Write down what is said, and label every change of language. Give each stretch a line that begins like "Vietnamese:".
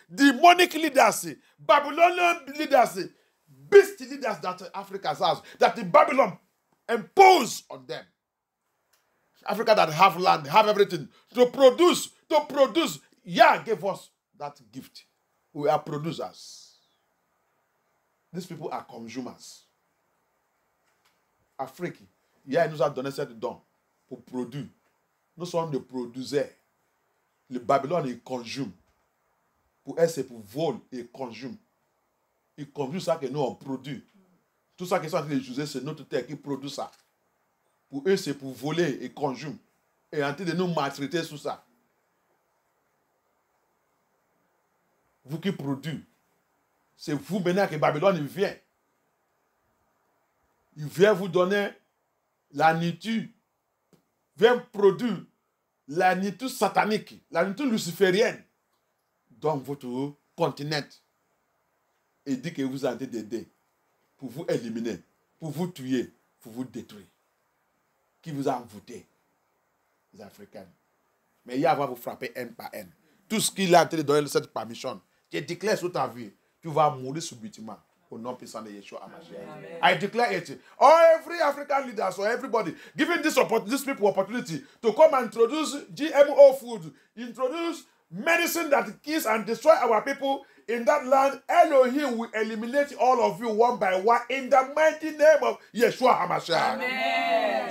English: Demonic leaders, Babylonian leaders, beast leaders that Africa has, that the Babylon impose on them. Africa that have land, have everything to produce. Yah gave us that gift. We are producers. These people are consumers.
French: Afrique, Yah nous a donné cette don pour produire. Nous sommes des producteurs. Le Babylone, il consume. Pour elle, c'est pour voler et consume. Il consume ça que nous, on produit. Tout ça qu'ils sont en train d'utiliser, c'est notre terre qui produit ça. Pour eux, c'est pour voler et consume. Et en train de nous maltraiter sur ça. Vous qui produisez, c'est vous maintenant que Babylone il vient. Il vient vous donner la nourriture. Vient produire la nourriture satanique, la nourriture luciférienne dans votre continent. Et dit que vous avez d'aider pour vous éliminer, pour vous tuer, pour vous détruire. Qui vous a envoûté? Les Africains. Mais il y a à vous frapper un par un. Tout ce qu'il a en train de donner cette permission, tu déclares sur ta vie, tu vas mourir subitement. Au nom puissant de Yeshua HaMashiach.
English: I declare it. Every African leader, so everybody, giving these people opportunity to come and introduce GMO food, introduce medicine that kills and destroy our people in that land, Elohim will eliminate all of you one by one in the mighty name of Yeshua HaMashiach. Amen.